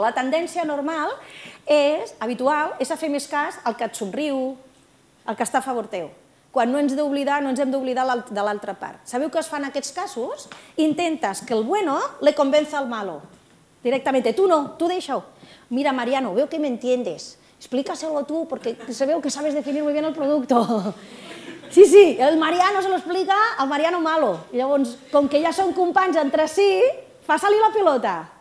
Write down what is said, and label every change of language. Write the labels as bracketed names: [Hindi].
[Catalan] La tendència normal, habitual, és a fer més cas al que et somriu, al que està a favor teu. Quan no ens hem d'oblidar de l'altra part. Sabeu què es fa en aquests casos? [Spanish] Intentes que el bueno le convenza al malo. Directamente, tú no, tú deixa-ho. Mira, Mariano, veo que me entiendes. Explícaselo tú, porque veo que sabes definir muy bien el producto. Sí, el Mariano se lo explica al Mariano malo. [Catalan] I llavors, com que ja són companys entre si, passa-li la pilota.